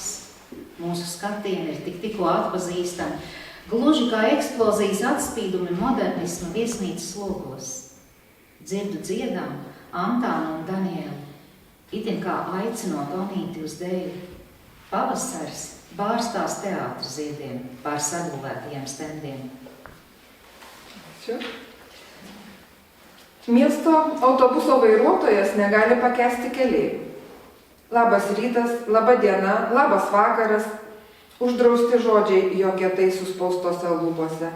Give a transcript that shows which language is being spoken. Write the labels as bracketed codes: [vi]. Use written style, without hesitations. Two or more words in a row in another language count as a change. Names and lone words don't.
[lv] Mūsu skatieni ir tikko atpazīstami, gluži kā eksplozijas atspīdumi modernismu viesnīcas logos. Dzirdu dziedām Antānu un Danielu, itin kā aicinot Onīti uz dēļu. Pavasars bārstās teātra ziediem pār sagulētajiem stendiem. [lt] Miesto autobuso vairuotojas negali pakęsti keleivių. Labas rytas, laba diena, labas vakaras, uždrausti žodžiai jo kietai suspaustose lūpose.